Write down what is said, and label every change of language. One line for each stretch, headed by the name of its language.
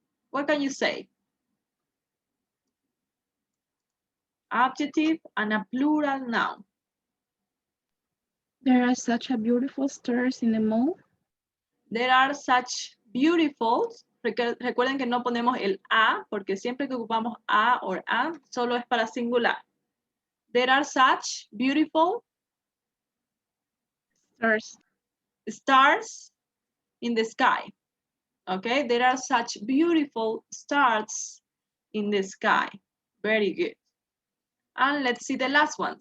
English: What can you say? Adjective and a plural noun. There are such a beautiful stars in the mall. There are such beautiful.
Spanish: Recuerden que no ponemos el a, porque siempre que ocupamos a or an, solo es para singular.
English: There are such beautiful stars in the sky. Okay, there are such beautiful stars in the sky. Very good. And let's see the last one.